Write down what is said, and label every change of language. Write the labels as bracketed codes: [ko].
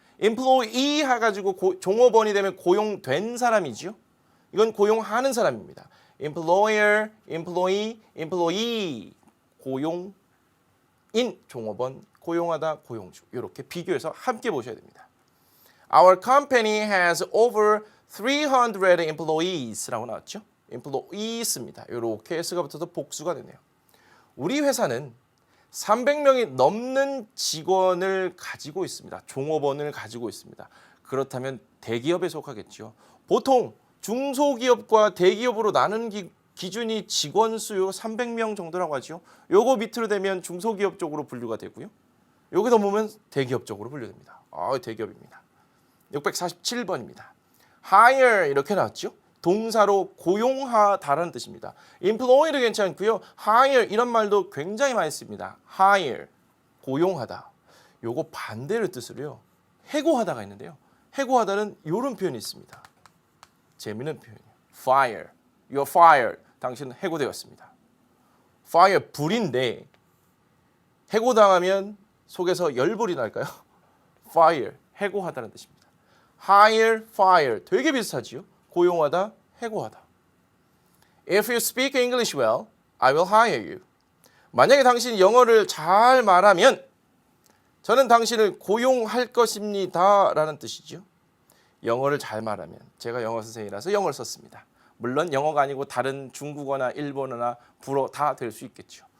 [ko] employee 해가지고 종업원이 되면 고용된 사람이죠. 이건 고용하는 사람입니다. employer, employee, employee, 고용인, 종업원, 고용하다, 고용주 이렇게 비교해서 함께 보셔야 됩니다. [en] Our company has over 300 employees [ko] 라고 나왔죠. employees입니다. 이렇게 s가 붙어서 복수가 되네요. 우리 회사는 300명이 넘는 직원을 가지고 있습니다. 종업원을 가지고 있습니다. 그렇다면 대기업에 속하겠죠. 보통 중소기업과 대기업으로 나눈 기준이 직원 수요 300명 정도라고 하죠. 요거 밑으로 되면 중소기업 쪽으로 분류가 되고요. 여기 넘으면 대기업 쪽으로 분류됩니다. 대기업입니다. 647번입니다. hire 이렇게 나왔죠. 동사로 고용하다라는 뜻입니다. employee도 괜찮고요. hire 이런 말도 굉장히 많이 씁니다. hire, 고용하다. 요거 반대의 뜻으로요. 해고하다가 있는데요. 해고하다는 이런 표현이 있습니다. 재미있는 표현이에요. fire, [en] you're fired. [ko] 당신은 해고되었습니다. fire, 불인데 해고당하면 속에서 열불이 날까요? fire, 해고하다는 뜻입니다. hire, fire, 되게 비슷하지요? 고용하다, 해고하다. [en] If you speak English well, I will hire you. [ko] 만약에 당신이 영어를 잘 말하면 저는 당신을 고용할 것입니다 라는 뜻이죠. 영어를 잘 말하면 제가 영어 선생이라서 영어를 썼습니다. 물론 영어가 아니고 다른 중국어나 일본어나 불어 다 될 수 있겠죠.